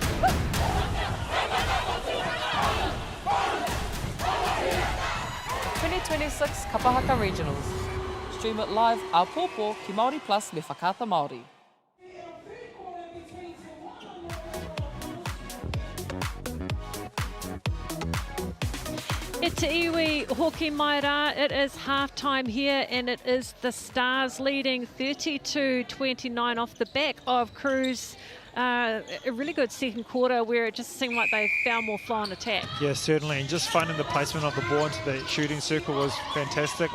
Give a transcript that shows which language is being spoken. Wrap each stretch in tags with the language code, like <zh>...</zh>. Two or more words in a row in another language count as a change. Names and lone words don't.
<en>'26 Kapahaka Regionals. Stream it live</en> <mi>a pōpō ki</mi> <en>Māori Plus me whakaata Māori.</en> <mi>E te iwi hoki mai rā,</mi> <en>it is half-time here and it is the Stars leading 32-29 off the back of Crews. A really good second quarter where it just seemed like they found more flow on attack. Yeah, certainly, and just finding the placement of the ball into the shooting circle was fantastic.</en>